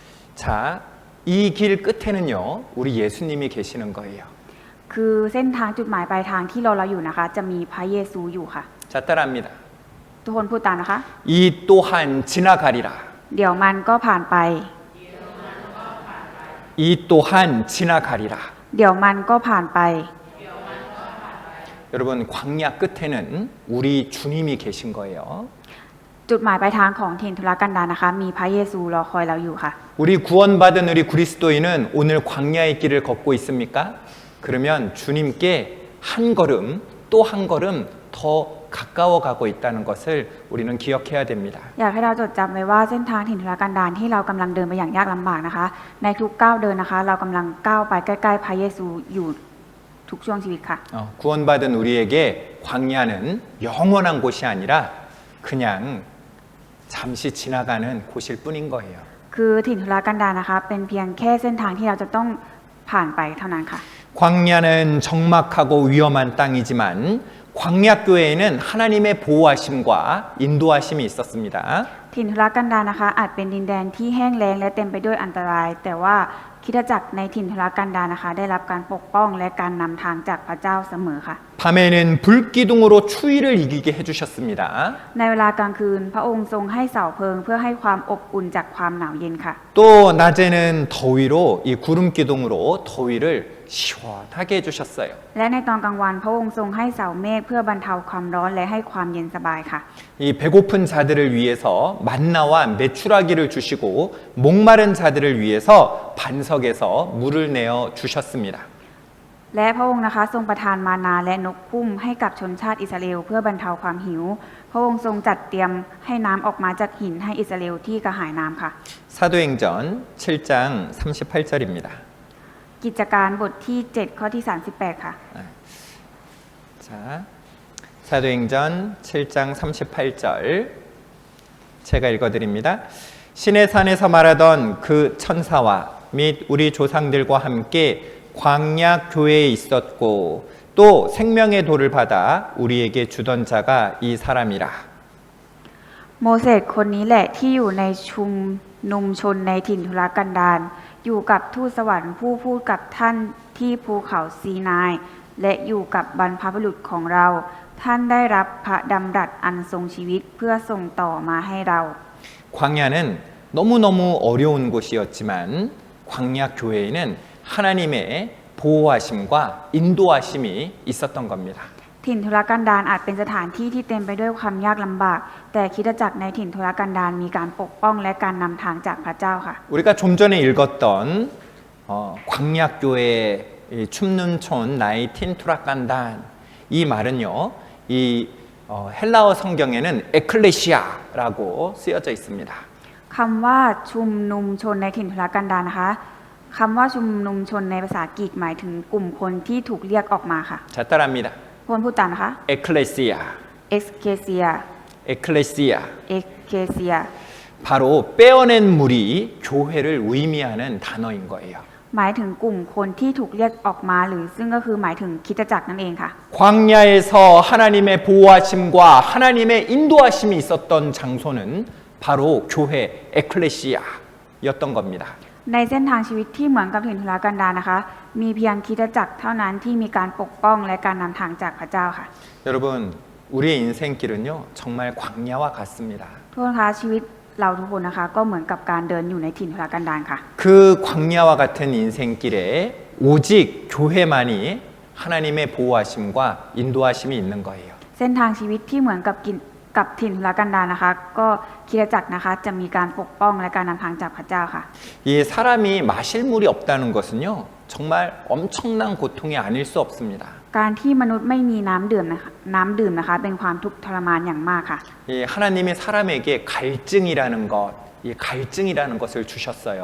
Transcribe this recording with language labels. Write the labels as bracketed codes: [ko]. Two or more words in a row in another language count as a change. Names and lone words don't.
[ko] 자, 이 길 끝에는요, 우리 예수님이 계시는 거예요. [th] คือเส้นทางจุดหมายปลายทางที่เราอยู่นะคะ จะมีพระเยซูอยู่ค่ะ [ko] 자, 따라합니다. [th] ทุกคนพูดตามนะคะ [ko] 이 또한 지나가리라. [th] เดี๋ยวมันก็ผ่านไป [ko] 이 또한 지나가리라. [th] เดี๋ยวมันก็ผ่านไป [ko] 여러분, 광야 끝에는 우리 주님이 계신 거예요. [th] จุดหมายปลายทางของถิ่นทุรกันดารนะคะ มีพระเยซูรอคอยเราอยู่ค่ะ [ko] 우리 구원받은 우리 그리스도인은 오늘 광야의 길을 걷고 있습니까? 그러면 주님께 한 걸음 또 한 걸음 더 가까워 가고 있다는 것을 우리는 기억해야 됩니다. [th] อยากให้เราจดจำไว้ว่าเส้นทางถิ่นทุรกันดารที่เรากำลังเดินไปอย่างยากลำบากนะคะ ในทุกก้าวเดินนะคะ เรากำลังก้าวไปใกล้ๆพระเยซูอยู่ทุกช่วงชีวิตค่ะ [ko] 구원받은 우리에게 광야는 영원한 곳이 아니라 그냥 잠시 지나가는 곳일 뿐인 거예요. [th] คือถิ่นทุรกันดารนะคะ เป็นเพียงแค่เส้นทางที่เราจะต้องผ่านไปเท่านั้นค่ะ [ko] 광야는 적막하고 위험한 땅이지만 광야교회에는 하나님의 보호하심과 인도하심이 있었습니다. [th] ถิ่นทุรกันดารนะคะ อาจเป็นดินแดนที่แห้งแล้งและเต็มไปด้วยอันตราย แต่ว่าคริสตจักรในถิ่นทุรกันดารนะคะ ได้รับการปกป้องและการนำทางจากพระเจ้าเสมอค่ะ [ko] 밤에는 불기둥으로 추위를 이기게 해주셨습니다. [th] ในเวลากลางคืนพระองค์ทรงให้เสาเพลิงเพื่อให้ความอบอุ่นจากความหนาวเย็นค่ะ [ko] 또 낮에는 더위로 이 구름기둥으로 더위를 시원하게 해주셨어요. [th] และในตอนกลางวันพระองค์ทรงให้เสาเมฆเพื่อบรรเทาความร้อนและให้ความเย็นสบายค่ะ [ko] 이 배고픈 자들을 위해서 만나와 메추라기를 주시고 목마른 자들을 위해서 반석에서 물을 내어 주셨습니다. [th] และพระองค์นะคะทรงประทานมานาและนกคุ้มให้กับชนชาติอิสราเอลเพื่อบรรเทาความหิว พระองค์ทรงจัดเตรียมให้น้ำออกมาจากหินให้อิสราเอลที่กระหายน้ำค่ะ [ko] 사도행전 7장 38절입니다. [th] กิจการบทที่ 7 ข้อที่ 38 ค่ะ [ko] 자, 사도행전 7장 38절 제가 읽어드립니다. 신의 산에서 말하던 그 천사와 및 우리 조상들과 함께 광야 교회에 있었고 또 생명의 돌을 받아 우리에게 주던 자가 이 사람이라. [th] โมเสสคนนี้แหละที่อยู่ในชุมนุมชนในถิ่นทุรกันดารอยู่กับทูตสวรรค์ผู้พูดกับท่านที่ภูเขาซีนาย และอยู่กับบรรพบุรุษของเรา ท่านได้รับพระดำรัสอันทรงชีวิตเพื่อส่งต่อมาให้เรา [ko] 광야는 너무너무 어려운 곳이었지만 광야 교회에는 하나님의 보호하심과 인도하심이 있었던 겁니다. [th] ถิ่นทุรกันดารอาจเป็นสถานที่ที่เต็มไปด้วยความยากลำบาก แต่คริสตจักรในถิ่นทุรกันดารมีการปกป้องและการนำทางจากพระเจ้าค่ะ [ko] 우리가 좀 전에 읽었던 광야교회 [th] ชุมนุมชน ในถิ่น ทุรกันดาร [ko] 이 말은요, 이 헬라어 성경에는 에클레시아라고 쓰여져 있습니다. [th] คำว่าชุมนุมชนในถิ่นทุรกันดารนะคะคำว่าชุมนุมชนในภาษากรีกหมายถึงกลุ่มคนที่ถูกเรียกออกมาค่ะ [ko] 자, 따라합니다. [th] พวนพูดตามนะคะ [ko] 에클레시아, [th] exesia [ko] 에클레시아. [th] exesia [ko] 바로 빼어낸 물이 교회를 의미하는 단어인 거예요. [th] หมายถึงกลุ่มคนที่ถูกเรียกออกมาหรือซึ่งก็คือหมายถึงคริสตจักรนั่นเองค่ะ [ko] 광야에서 하나님의 보호하심과 하나님의 인도하심이 있었던 장소는 바로 교회 에클레시아였던 겁니다. [th] ในเส้นทางชีวิตที่เหมือนกับถิ่นทุรกันดารนะคะ มีเพียงคริสตจักรเท่านั้นที่มีการปกป้องและการนำทางจากพระเจ้าค่ะ [ko] 여러분, 우리의 인생길은요, 정말 광야와 같습니다. [th] ทุกคนคะชีวิตเราทุกคนนะคะ ก็เหมือนกับการเดินอยู่ในถิ่นทุรกันดารค่ะ [ko] 그 광야와 같은 인생길에 오직 교회만이 하나님의 보호하심과 인도하심이 있는 거예요. [th] เส้นทางชีวิตที่เหมือนกับถิ่นทุรกันดารนะคะ ก็คริสตจักรนะคะจะมีการปกป้องและการนำทางจากพระเจ้าค่ะ [ko] 이 사람이 마실 물이 없다는 것은요, 정말 엄청난 고통이 아닐 수 없습니다. [th] การที่มนุษย์ไม่มีน้ำดื่มนะคะเป็นความทุกข์ทรมานอย่างมากค่ะ [ko] 이 하나님이 사람에게 갈증이라는 것, 이 갈증이라는 것을 주셨어요.